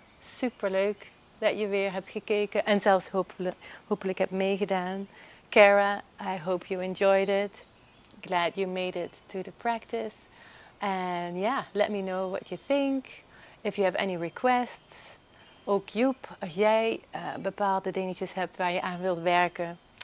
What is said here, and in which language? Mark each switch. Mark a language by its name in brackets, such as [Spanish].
[Dutch] Superleuk dat je weer hebt gekeken en zelfs hopelijk hebt meegedaan. [English] Kara, I hope you enjoyed it. Glad you made it to the practice. And yeah, let me know what you think. If you have any requests. [Dutch] Ook Joep, als jij bepaalde dingetjes hebt waar je aan wilt werken.